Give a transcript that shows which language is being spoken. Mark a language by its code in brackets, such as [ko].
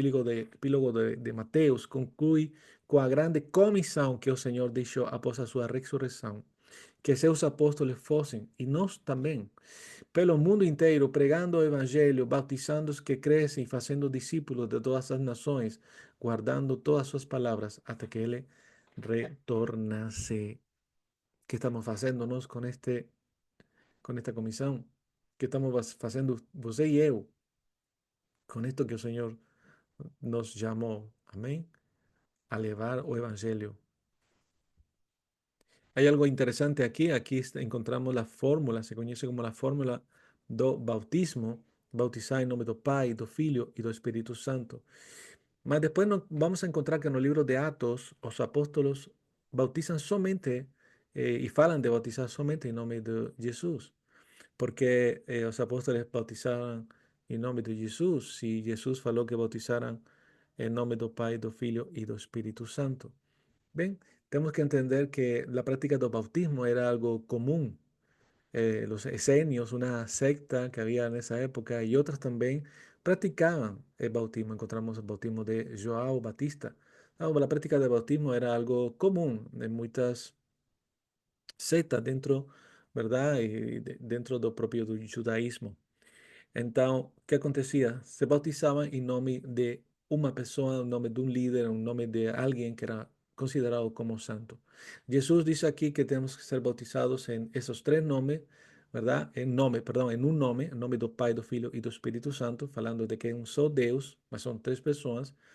[pt] Epílogo de Mateus conclui com a grande comissão que o Senhor deixou após a sua ressurreição, que seus apóstolos fossem, e nós também, pelo mundo inteiro, pregando o Evangelho, batizando os que crescem e fazendo discípulos de todas as nações, guardando todas as suas palavras, até que Ele retornase. Que estamos fazendo nós com esta comissão? Que estamos fazendo você e eu com isto que o Senhor nos chamou? Amém? A levar o Evangelho. [es] Hay algo interesante aquí. Aquí encontramos la fórmula, se conoce como la fórmula do bautismo, bautizar en nombre [pt] do Pai, do Filho e do Espírito Santo. [es] Mas depois vamos a encontrar que no libro de Atos, [pt] os apóstolos bautizan somente y falan de bautizar somente [es] en nombre de Jesús, porque os apóstoles bautizaban en nombre de Jesús, si Jesús falou que bautizaran en nombre [pt] do Pai, do Filho e do Espírito Santo. [es] Ven, tenemos que entender que la práctica del bautismo era algo común. Los esenios, una secta que había en esa época, y otras también practicaban el bautismo. Encontramos el bautismo de João Batista. La práctica del bautismo era algo común en muchas sectas dentro, ¿verdad? Y dentro del propio judaísmo. [pt] Então, o que acontecia? Se bautizavam em nome de uma pessoa, em nome de um líder, em nome de alguém que era considerado como santo. Jesus dice aqui que temos que ser bautizados em esses três nomes, [es] ¿verdad? [pt] Em nome, perdão, em nome do Pai, do Filho e do Espírito Santo, falando de que é um só Deus, mas são três pessoas.